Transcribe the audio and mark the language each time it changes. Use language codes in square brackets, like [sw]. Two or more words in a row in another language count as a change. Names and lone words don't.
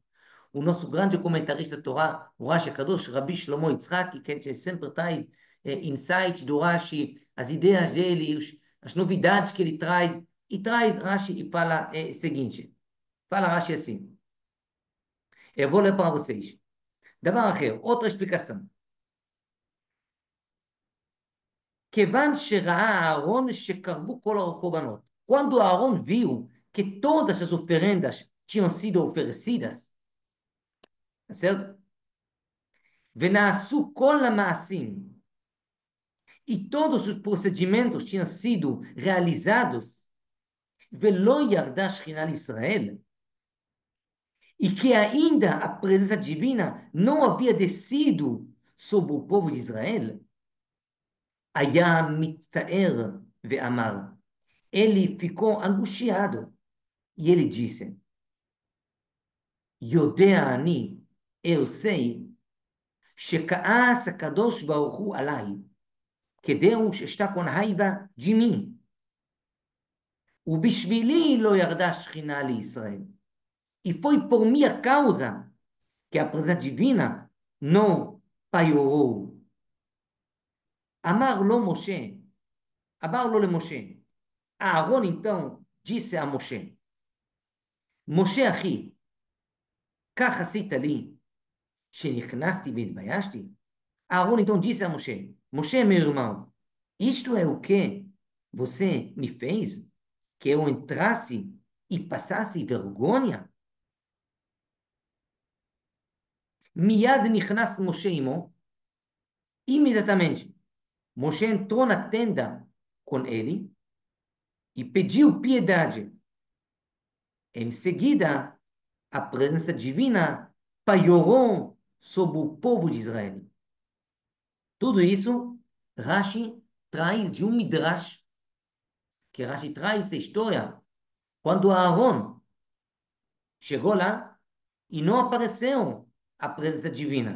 [pt] O nosso grande comentarista da Torá, o Rashi Kadosh, Rabi Shlomo Yitzhak, que sempre traz insights do Rashi, as ideias dele, as novidades que ele traz, e traz Rashi e fala o seguinte. Fala Rashi assim. Eu vou ler para vocês. [he] דבר אחר, [pt] outra explicação. [he] כיוון שראה אהרון שקרבו כל הקורבנות. [pt] Quando Aaron viu que todas as oferendas tinham sido oferecidas, tá certo? [he] ונעשו כל המעשים, [pt] e todos os procedimentos tinham sido realizados, [he] ולא ירדה שכינה לישראל, [pt] e que ainda a presença divina não havia descido sobre o povo de Israel, [he] היה מצטער ואמר, [pt] ele ficou angustiado, e ele disse, [he] יודע אני, [pt] eu sei, [he] שכעס הקדוש ברוך הוא עליי, [pt] que Deus está com raiva de mim, [he] ובשבילי לא ירדה שכינה לישראל. [pt] E foi por minha causa que a presença divina não pairou. [he] אמר לו למשה, אהרון [pt] então disse a [he] משה, משה אחי, כך עשית לי, שנכנסתי והתביישתי? [pt] אהרון então disse a Moshe, Moshe, meu irmão, isto é o que você me fez? Que eu entrasse e passasse vergonha? [he] מיד נכנס משה עמו, [pt] imediatamente, Moshe entrou na tenda com ele e pediu piedade. Em seguida, a presença divina pairou sobre o povo de Israel. Tudo isso, Rashi traz de um Midrash, que Rashi traz essa história, quando Aaron chegou lá e não apareceu a presença divina.